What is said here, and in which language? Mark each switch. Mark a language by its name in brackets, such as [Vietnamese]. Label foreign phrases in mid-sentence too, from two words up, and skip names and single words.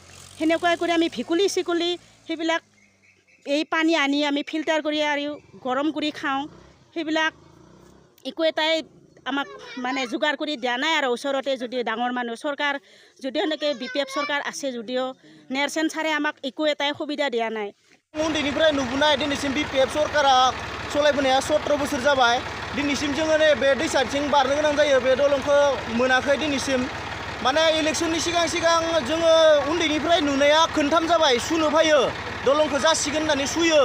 [Assamese] সেনেকুৱাই কৰি আমি ভেকুলী চিকুলি সেইবিলাক এই পানী আনি আমি ফিল্টাৰ কৰি আৰু গৰম কৰি খাওঁ। সেইবিলাক একো এটাই আমাক মানে যোগাৰ কৰি দিয়া নাই আৰু ওচৰতে যদি ডাঙৰ মানুহ চৰকাৰ যদিও সেনেকৈ বিপিএফ চৰকাৰ আছে যদিও নেৰচেন ছাৰে আমাক একো এটাই সুবিধা দিয়া নাই। [Bodo] उन्दैनिफ्राय नुबोनाय दिनैसिम बिपिएफ सरकारा सलायबोनाया 17 बोसोर जाबाय। दिनैसिम जोङो बे दैसाथिं बारनो गोनां जायो, बे दलंखौ मोनाखै दिनैसिम। माने इलेक्शननि सिगां जोङो उन्दैनिफ्राय नुनाया खोनथाम जाबाय सुनो फैयो, दलंखौ जासिगोन होननानै सुयो।